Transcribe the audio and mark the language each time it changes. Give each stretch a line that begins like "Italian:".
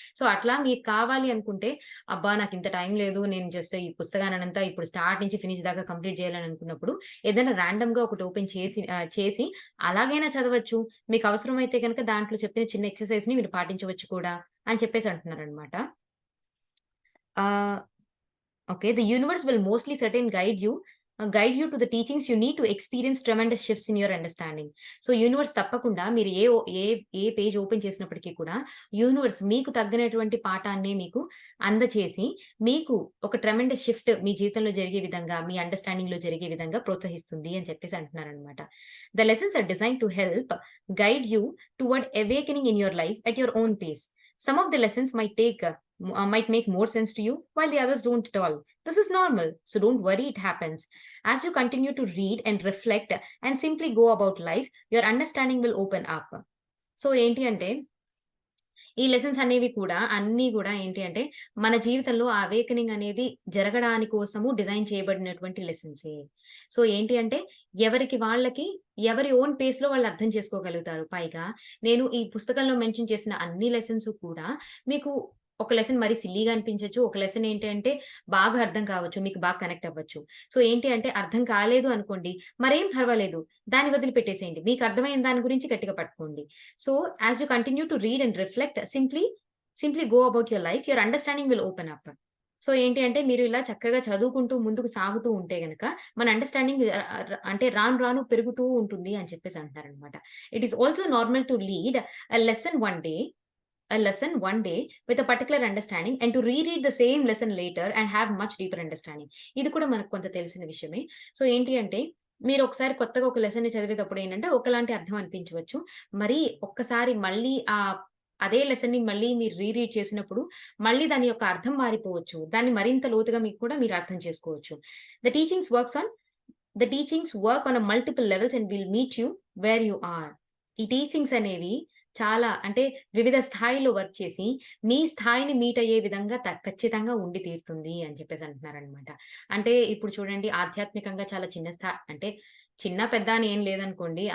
Telugu: So, అట్లా మీకు కావాలి అనుకుంటే, అబ్బా! నాకింత టైం లేదు. నేను జస్ట్ ఈ పుస్తకాన్నంతా ఇప్పుడు స్టార్ట్ నుంచి ఫినిష్ దాకా కంప్లీట్ చేయాలని అనుకున్నప్పుడు, ఏదైనా రాండమ్‌గా ఒకటి ఓపెన్ చేసి అలాగైనా చదవచ్చు. మీకు అవసరమైతే గనక దాంట్లో చెప్పిన చిన్న ఎక్సర్‌సైజ్‌ని మీరు పాటించవచ్చు కూడా అని చెప్పేసి అంటున్నారనమాట. ఆహ్, okay.
English: The universe will mostly certain guide you to the teachings you need to experience tremendous shifts in your understanding.
Telugu: So, universe తప్పకుండా మీరు ఏ పేజ్ ఓపెన్ చేసినప్పటికి కూడా, యూనివర్స్ మీకు తగ్గనటువంటి పాఠాన్నే మీకు అందచేసి, మీకు ఒక ట్రెమెండస్ షిఫ్ట్ మీ జీవితంలో జరిగే విధంగా, మీ అండర్‌స్టాండింగ్‌లో జరిగే విధంగా ప్రోత్సహిస్తుంది అని చెప్పేసి అంటున్నారనమాట.
English: The lessons are designed to help guide you toward awakening in your life at your own pace. Some of the lessons might make more sense to you, while the others don't at all. This is normal, so don't worry, it happens. As you continue to read and reflect and simply go about life, your understanding will open up.
Telugu: So, ఏంటి అంటే ఈ lessons అనేవి కూడా అన్నీ గూడా ఏంటి అంటే, మన జీవితంలో ఆ అవేకెనింగ్ అనేది జరగడాని కోసము డిజైన్ చేయబడినటువంటి లెసన్సే. సో, ఏంటి అంటే ఎవరికి వాళ్ళకి ఎవరి ఓన్ పేస్‌లో వాళ్ళు అర్థం చేసుకోగలుగుతారు. పైగా నేను ఈ పుస్తకంలో మెన్షన్ చేసిన అన్ని లెసన్స్ కూడా మీకు ఒక లెసన్ మరి సిల్లీగా అనిపించొచ్చు. ఒక లెసన్ ఏంటి అంటే బాగా అర్థం కావచ్చు. మీకు బాగా కనెక్ట్ అవ్వచ్చు. సో, ఏంటి అంటే అర్థం కాలేదు అనుకోండి, మరేం పర్వాలేదు. దాన్ని వదిలిపెట్టేసేయండి. మీకు అర్థమైన దాని గురించి గట్టిగా పట్టుకోండి.
English: So, as you continue to read and reflect simply go about your life. Your understanding will open up.
Telugu: So, ఏంటి అంటే మీరు ఇలా చక్కగా చదువుకుంటూ ముందుకు సాగుతూ ఉంటే గనక మన అండర్‌స్టాండింగ్ అంటే రాను రాను పెరుగుతూ ఉంటుంది అని చెప్పేసి అంటున్నారనమాట.
English: It is also normal to lead a lesson one day a lesson one day with a particular understanding and to reread the same lesson later and have much deeper understanding.
Telugu: ఇది కూడా మనకు కొంత తెలిసిన విషయమే. సో, ఏంటి అంటే మీరు ఒకసారి కొత్తగా ఒక లెసన్‌ని చదివేటప్పుడు ఏంటంటే ఒకలాంటి అర్థం అనిపించవచ్చు. మరి ఒక్కసారి మళ్ళీ అదే లెసన్‌ని మళ్ళీ మీరు రీరీడ్ చేసినప్పుడు మళ్ళీ దాని యొక్క అర్థం మారిపోవచ్చు. దాన్ని మరింత లోతుగా మీకు కూడా మీరు అర్థం చేసుకోవచ్చు.
English: The teachings works on the teachings work on a multiple levels and will meet you where you are.
Telugu: ఈ టీచింగ్స్ అనేవి చాలా అంటే వివిధ స్థాయిలో వర్క్ చేసి, మీ స్థాయిని మీట్ అయ్యే విధంగా ఖచ్చితంగా ఉండి తీరుతుంది అని చెప్పేసి అంటున్నారనమాట. అంటే ఇప్పుడు చూడండి ఆధ్యాత్మికంగా చాలా అంటే చిన్న, పెద్ద అని ఏం లేదనుకోండి.